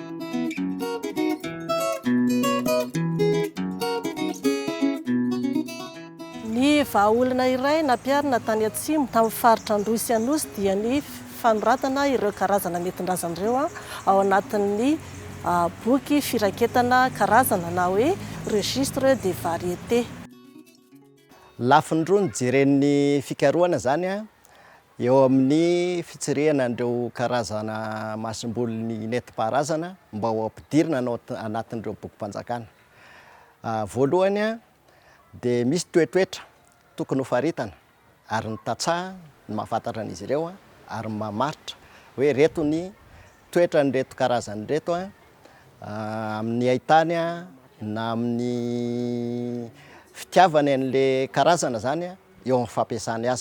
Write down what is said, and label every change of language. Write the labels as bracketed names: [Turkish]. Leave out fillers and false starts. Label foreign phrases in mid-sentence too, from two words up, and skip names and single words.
[Malagasy] Ny vahaolana iray nampiarina tany atsimo tamin'ny faritra Androy Anosy dia ny fanoratana ireo karazana nentin-drazan'ireo ao anatin'ny boky firaketana karazana na hoe [French] registre des variétés. [Malagasy] Lafiny roa ny jeren'ny fikarohana zany eo amin'ny fitsirihana andreo karazana masomboly ny nentim-paharazana mba ho ampidirina anatin'ireo bokim-panjakana. Voalohany dia misy toetoetra tokony ho faritana ary ny tantsaha ny mahafantatra an'izy ireo ary mamaritra hoe reto ny toetra ny reto karazany reto amin'ny haitany na amin'ny fitiavany an'le karazana zany eo amin'ny fampiasany azy.